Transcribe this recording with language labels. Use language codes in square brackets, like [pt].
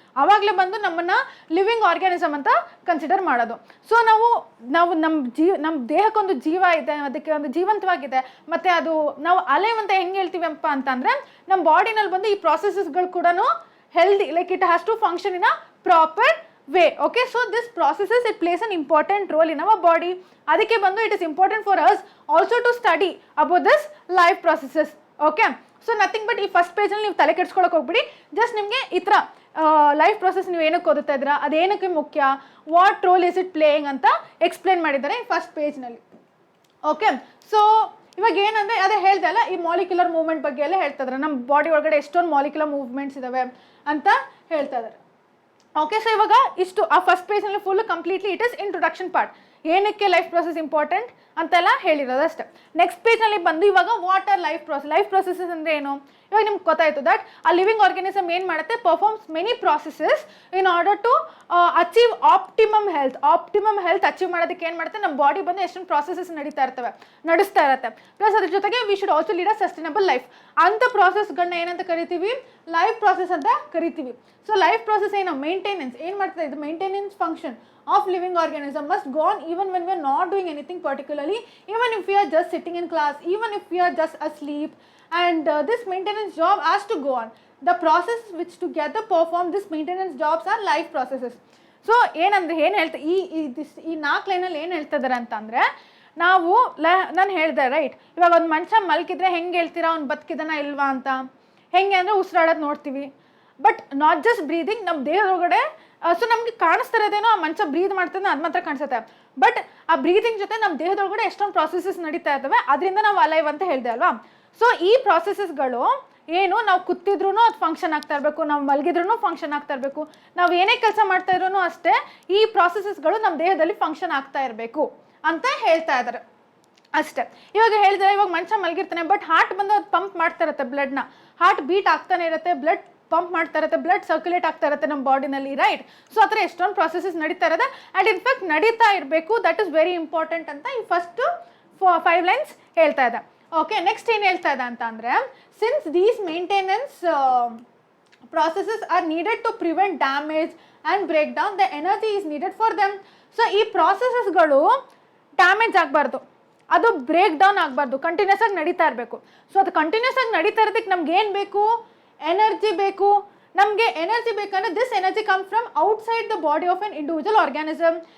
[kn] ಆವಾಗಲೇ ಬಂದು ನಮ್ಮನ್ನು ಲಿವಿಂಗ್ ಆರ್ಗ್ಯಾನಿಸಮ್ ಅಂತ ಕನ್ಸಿಡರ್ ಮಾಡೋದು. ಸೊ ನಾವು ನಮ್ಮ ದೇಹಕ್ಕೊಂದು ಜೀವ ಇದೆ, ಅದಕ್ಕೆ ಒಂದು ಜೀವಂತವಾಗಿದೆ. ಮತ್ತು ಅದು ನಾವು ಅಲೈವ್ ಅಂತ ಹೆಂಗೆ ಹೇಳ್ತೀವಪ್ಪ ಅಂತಂದರೆ, ನಮ್ಮ ಬಾಡಿನಲ್ಲಿ ಬಂದು ಈ ಪ್ರಾಸೆಸಸ್ಗಳು ಕೂಡ healthy, [en] Like it has to function in a proper way. Okay, so this processes, it plays an important role in our body. [kn] ಅದಕ್ಕೆ ಬಂದು [en] it is important for us also to study about this life processes. [kn] Okay, so nothing but ಈ first ಪೇಜಲ್ಲಿ ನೀವು ತಲೆ ಕೆಡ್ಸ್ಕೊಳಕ್ಕೆ ಹೋಗ್ಬಿಡಿ. Just ನಿಮಗೆ ಈ ಥರ life process ನೀವು ಏನಕ್ಕೆ ಓದುತ್ತಾ ಇದ್ದೀರಾ, ಅದೇನಕ್ಕೆ ಮುಖ್ಯ, [en] what role is it playing [kn] ಅಂತ ಎಕ್ಸ್ಪ್ಲೇನ್ ಮಾಡಿದ್ದಾರೆ ಈ ಫಸ್ಟ್ ಪೇಜ್ನಲ್ಲಿ. ಓಕೆ, ಸೊ ಇವಾಗ ಏನಂದರೆ ಅದೇ ಹೇಳ್ದೆ ಅಲ್ಲ, ಈ ಮಾಲಿಕ್ಯುಲರ್ ಮೂವ್ಮೆಂಟ್ ಬಗ್ಗೆ ಎಲ್ಲ ಹೇಳ್ತಾ ಇದ್ದಾರೆ. ನಮ್ಮ ಬಾಡಿ ಒಳಗಡೆ ಎಷ್ಟೊಂದು ಮಾಲಿಕ್ಯುಲರ್ ಮೂವ್ಮೆಂಟ್ಸ್ ಇದ್ದಾವೆ ಅಂತ ಹೇಳ್ತಾ ಇದ್ದಾರೆ. ಓಕೆ, ಸೊ ಇವಾಗ ಇಷ್ಟು ಆ first ಪೇಜ್ನಲ್ಲಿ full completely [en] it is introduction part, [kn] ಏನಕ್ಕೆ ಲೈಫ್ ಪ್ರೊಸೆಸ್ ಇಂಪಾರ್ಟೆಂಟ್ ಅಂತೆಲ್ಲ ಹೇಳಿರೋದು ಅಷ್ಟೇ. ನೆಕ್ಸ್ಟ್ ಪೇಜ್ನಲ್ಲಿ ಬಂದು ಇವಾಗ [en] what are life processes [kn] ಅಂದರೆ ಏನು, ಇವಾಗ ನಿಮ್ಗೆ ಗೊತ್ತಾಯಿತು ದಟ್ ಆ ಲಿವಿಂಗ್ ಆರ್ಗ್ಯಾನಿಸಮ್ ಏನು ಮಾಡುತ್ತೆ, [en] performs many processes in order to achieve optimum health [kn] achieve ಮಾಡೋದಕ್ಕೆ ಏನು ಮಾಡುತ್ತೆ, ನಮ್ಮ ಬಾಡಿ ಬಂದು ಎಷ್ಟೊಂದು ಪ್ರಾಸೆಸಸ್ ನಡೆಸ್ತಾ ಇರುತ್ತೆ. ಪ್ಲಸ್ ಅದ್ರ ಜೊತೆಗೆ [en] We should also lead a sustainable life. [kn] ಅಂಥ ಪ್ರಾಸೆಸ್ಗಳನ್ನ ಏನಂತ ಕರಿತೀವಿ, ಲೈಫ್ ಪ್ರಾಸೆಸ್ ಅಂತ ಕರಿತೀವಿ. ಸೊ ಲೈಫ್ ಪ್ರಾಸೆಸ್ ಏನು, ಮೇಂಟೆನೆನ್ಸ್ ಏನು ಮಾಡ್ತದೆ, ಇದು maintenance function [en] of living organism must go on even when we are not doing anything particularly, even if we are just sitting in class, even if we are just asleep, and this maintenance job has to go on. The process which together perform this maintenance jobs are life processes. [kn] So ಏನಂದ್ರೆ ಏನು ಹೇಳ್ತಾ ಈ 4 ಲೈನಲ್ಲಿ ಏನು ಹೇಳ್ತಾ ಇದ್ದಾರೆ ಅಂತಂದರೆ, ನಾವು ನಾನು ಹೇಳಿದೆ ರೈಟ್, ಇವಾಗ ಒಂದು ಮನುಷ್ಯ ಮಲ್ಕಿದ್ರೆ ಹೆಂಗೆ ಹೇಳ್ತೀರಾ ಅವ್ನು ಬದುಕಿದಾನ ಇಲ್ವಾ ಅಂತ, ಹೆಂಗೆ ಅಂದರೆ ಉಸಿರಾಡೋದು ನೋಡ್ತೀವಿ, [en] but not just breathing, [kn] ನಮ್ಮ ದೇಹದೊಳಗಡೆ ಸೊ ನಮಗೆ ಕಾಣಿಸ್ತಾ ಇರೋದೇನೋ ಆ ಮನುಷ್ಯ ಬ್ರೀದ್ ಮಾಡ್ತಾನೆ ಅದು ಮಾತ್ರ ಕಾಣಿಸುತ್ತೆ, ಬಟ್ ಆ ಬ್ರೀದಿಂಗ್ ಜೊತೆ ನಮ್ಮ ದೇಹದೊಳಗಡೆ ಎಷ್ಟೊಂದು ಪ್ರಾಸೆಸಸ್ ನಡೀತಾ ಇರ್ತವೆ, ಅದರಿಂದ ನಾವು ಅಲೈವ್ ಅಂತ ಹೇಳಿದೆ ಅಲ್ವಾ. ಸೊ ಈ ಪ್ರಾಸೆಸಸ್ಗಳು ಏನು, ನಾವು ಕೂತಿದ್ರೂ ಅದು ಫಂಕ್ಷನ್ ಆಗ್ತಾ ಇರಬೇಕು, ನಾವು ಮಲಗಿದ್ರೂ ಫಂಕ್ಷನ್ ಆಗ್ತಾ ಇರಬೇಕು, ನಾವು ಏನೇ ಕೆಲಸ ಮಾಡ್ತಾ ಇದ್ರೂ ಅಷ್ಟೇ ಈ ಪ್ರಾಸೆಸಸ್ಗಳು ನಮ್ಮ ದೇಹದಲ್ಲಿ ಫಂಕ್ಷನ್ ಆಗ್ತಾ ಇರಬೇಕು ಅಂತ ಹೇಳ್ತಾ ಇದ್ದಾರೆ ಅಷ್ಟೇ. ಇವಾಗ ಹೇಳಿದ್ರೆ, ಇವಾಗ ಮನುಷ್ಯ ಮಲಗಿರ್ತಾನೆ, ಬಟ್ ಹಾರ್ಟ್ ಬಂದು ಅದು ಪಂಪ್ ಮಾಡ್ತಾ ಇರುತ್ತೆ ಬ್ಲಡ್ನ, ಹಾರ್ಟ್ ಬೀಟ್ ಆಗ್ತಾನೆ ಇರುತ್ತೆ, ಬ್ಲಡ್ ಪಂಪ್ ಮಾಡ್ತಾ ಇರುತ್ತೆ, ಬ್ಲಡ್ ಸರ್ಕ್ಯುಲೇಟ್ ಆಗ್ತಾ ಇರುತ್ತೆ ನಮ್ಮ ಬಾಡಿನಲ್ಲಿ, ರೈಟ್? ಸೊ ಆ ಥರ ಎಷ್ಟೊಂದು ಪ್ರಾಸೆಸಸ್ ನಡೀತಾ ಇರುತ್ತೆ, ಆ್ಯಂಡ್ ಇನ್ಫ್ಯಾಕ್ಟ್ ನಡೀತಾ ಇರಬೇಕು, [en] that is very important [kn] ಅಂತ ಈ ಫಸ್ಟ್ 5 ಲೈನ್ಸ್ ಹೇಳ್ತಾ ಇದೆ. ಓಕೆ, ನೆಕ್ಸ್ಟ್ ಏನು ಹೇಳ್ತಾ ಇದೆ ಅಂತ ಅಂದರೆ, [en] Since these maintenance processes are needed to prevent damage and breakdown, the energy is needed for them. [kn] So ಈ ಪ್ರಾಸೆಸಸ್ಗಳು ಡ್ಯಾಮೇಜ್ ಆಗಬಾರ್ದು, ಅದು ಬ್ರೇಕ್ ಡೌನ್ ಆಗಬಾರ್ದು, ಕಂಟಿನ್ಯೂಸ್ ಆಗಿ ನಡೀತಾ ಇರಬೇಕು. ಸೊ ಅದು ಕಂಟಿನ್ಯೂಸ್ ಆಗಿ ನಡೀತಾ ಇರೋದಕ್ಕೆ ನಮ್ಗೆ ಏನು ಬೇಕು, ಎನರ್ಜಿ ಬೇಕು. ನಮಗೆ ಎನರ್ಜಿ ಬೇಕಂದ್ರೆ [en] This energy come from outside the body of an individual organism.